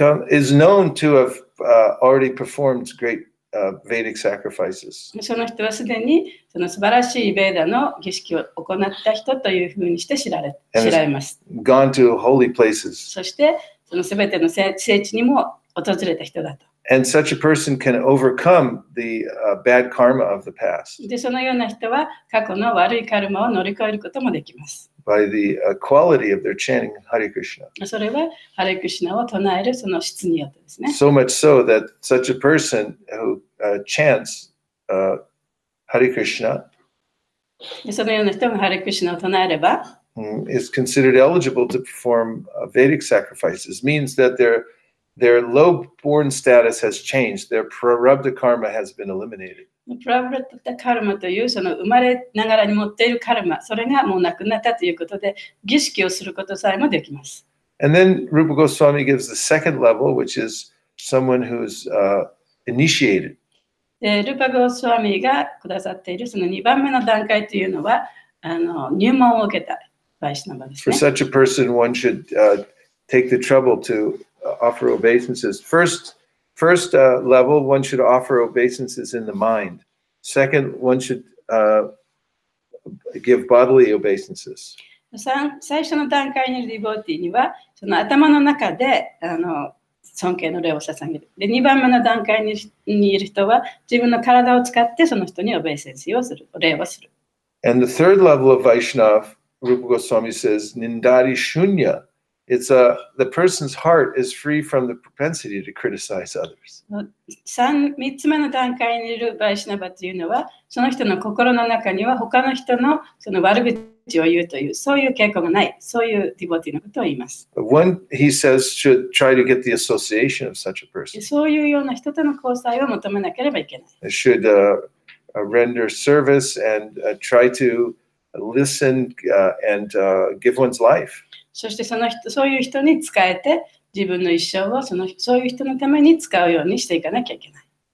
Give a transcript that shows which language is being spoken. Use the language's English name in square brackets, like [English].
[English] is known to have already performed great Vedic sacrifices. [Japanese] その人はすでにその素晴らしいベーダの儀式を行った人というふうにして知られます。 [English] Gone to holy places. [Japanese] そしてそのすべての聖地にも訪れた人だと。 [English] And such a person can overcome the bad karma of the past. [Japanese] でそのような人は過去の悪いカルマを乗り越えることもできます。 [English] By the quality of their chanting Hare Krishna. [Japanese] それはハレクシナを唱えるその質によってですね。 [English] So much so that such a person who chants Hare Krishna [Japanese] そのような人がハレクシナを唱えれば、 [English] is considered eligible to perform Vedic sacrifices. Means that their low-born status has changed. Their prarabdha karma has been eliminated. [Japanese] プラブラッタカルマというその生まれながらに持っているカルマ、それがもうなくなったということで、儀式をすることさえもできます。 [English] And then Rupa Goswami gives the second level, which is someone who's initiated. [Japanese] でルパゴスワミがくださっているその2番目の段階というのは入門を受けたバイシュナバです [English] For ね。 such a person, one should take the trouble to offer obeisances. First level, one should offer obeisances in the mind. Second, one should give bodily obeisances. [Japanese] 最初の段階にいるディボーティーにはその頭の中で尊敬の礼を捧げる。で、2番目の段階にいる人は自分の体を使ってその人にオベイセンスをする、礼をする。 [English] And the third level of Vaishnav, Rupa Goswami says, Nindari Shunya. It's the person's heart is free from the propensity to criticize others. [Japanese] 3つ目の段階にいるバイシュナバというのは、その人の心の中には他の人のその悪口を言うという、そういう傾向がない、そういうディボティのことを言います。 [English] One, he says, should try to get the association of such a person. [Japanese] そういうような人との交際を求めなければいけない。 [English] They should render service and try to listen and give one's life. [Japanese] そしてそういう人に仕えて自分の一生をそういう人のために使うようにしていかなきゃいけない。